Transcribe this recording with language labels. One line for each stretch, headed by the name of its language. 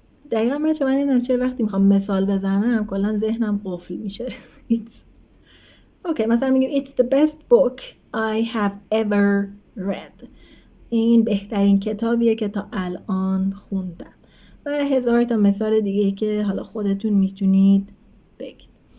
Persian: دقیقا بچه من نمیدونم چرا وقتی میخوام مثال بزنم کلا ذهنم قفل میشه.
English: okay
Persian: مثلا میگیم
English: it's the best book I have ever read.
Persian: این بهترین کتابیه که تا الان خوندم. و هزار تا مثال دیگه که حالا خودتون میتونید بگید.